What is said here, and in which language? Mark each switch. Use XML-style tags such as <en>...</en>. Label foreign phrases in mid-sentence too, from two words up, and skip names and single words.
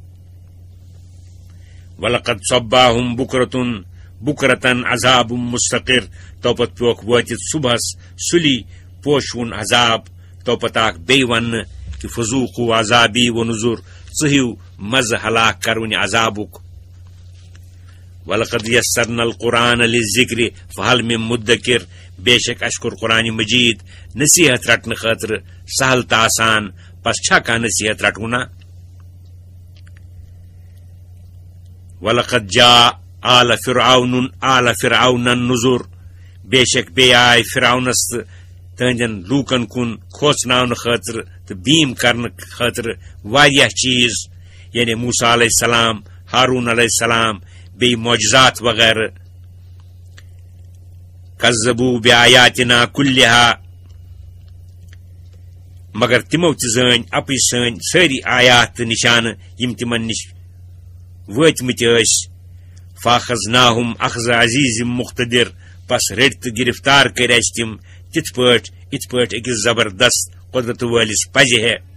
<ar>ولقد صباہم بکرتن عذاب مستقر</ar> <ks>توپت پیوکھ وٲتِتھ صبحس سُلی پوشوُن عذاب توپت آکھ بیٚیہِ وننہٕ کہِ</ks> <ar>فذوقوا عذابی ونذر</ar> <ks>ژٕ ہِیِو مزٕ ہلاک کرونہِ عذابُک</ks> <ar>ولقد یسرنا القرآن للذکر فہل من مدکر</ar> <ks>بے شک اسہِ کوٚر قرآن مجید نصیحت رٹنہٕ خٲطرٕ سہل تہٕ آسان پس چھا کانٛہہ نصیحت رٹوُنا</ks> <ar>ولقد جاء آل فرعون النذر</ar> <ks>بے شک بیٚیہِ آے فرعونس تہٕ تہنٛدٮ۪ن لوٗکن کُن کھوژناونہٕ خٲطرٕ تہٕ بیٖم کرنہٕ خٲطرٕ واریاہ چیٖز یعنی موسیٰ علیہ السلام ہارون علیہ السلام بیٚیہِ معجزات وغیرہ</ks> <ar>کذبوا بآیاتنا کُلِّہا</ar> <ks>مگر تِمو تہِ زٲنۍ اپٕج سٲنۍ سٲری آیات تہٕ نشانہٕ یِم تِمن نِش وٲتمٕتۍ ٲسۍ</ks> <ar>فاخذناہم اخذ عزیز مقتدر</ar> <ks>پس رٔٹۍ تہٕ گرفتار کٔرۍ اسہِ تِم یِتھ پٲٹھۍ أکِس زبردست قۄدرت وٲلِس پزِ ہے</ks>